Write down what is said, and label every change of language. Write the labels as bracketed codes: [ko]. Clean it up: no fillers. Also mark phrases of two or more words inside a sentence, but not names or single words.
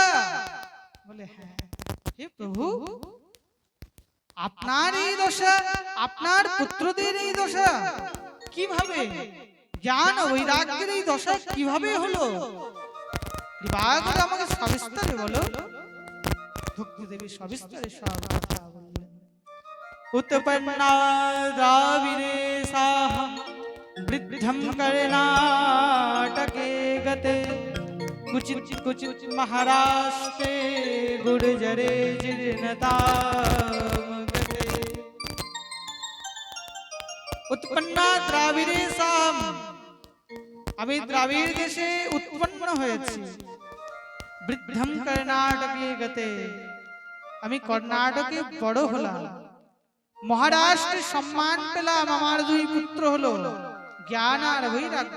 [bn] বলে হ্যাঁ হে প্রভু, আপনার এই দশা, আপনার পুত্রদের এই দশা, কিভাবে জ্ঞান বৈরাগ্যের এই দশা কিভাবে হলো? কৃপাকরে আমাকে সবিস্তারে বলো। ভক্তি দেবী সবিস্তারে সব কথা বললেন। [sa] उत्पन्ना द्राविडेशाः वृद्धं कर्णाटके गते कुचित् कुचित् महाराष्ट्रे गुर्जरे जीर्णतां गते। उत्पन्ना द्राविडेशाः, [bn] আমি দ্রাবিড় দেশে উৎপন্ন হয়েছি। [sa] বৃদ্ধম কর্ণাটকে গতে, [bn] আমি কর্ণাটকে বড় হলাম। মহারাষ্ট্রে সম্মান পেলাম, আমার দুই পুত্র হলো জ্ঞান আর বৈরাগ্য।